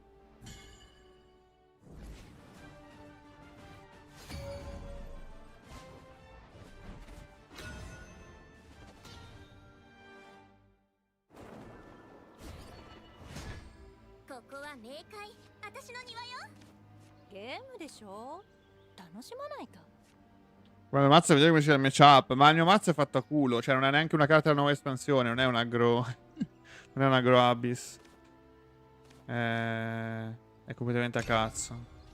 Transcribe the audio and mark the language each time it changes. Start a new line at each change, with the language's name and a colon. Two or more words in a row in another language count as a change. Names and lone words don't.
Japanese: ここは冥界、私の庭よ。ゲームでしょ。楽しまないと。
Italian: Guarda, il mazzo, vedete come c'è il matchup. Ma il mio mazzo è fatto a culo. Cioè, non è neanche una carta della nuova espansione. Non è un aggro. Non è un aggro abyss. È completamente a cazzo.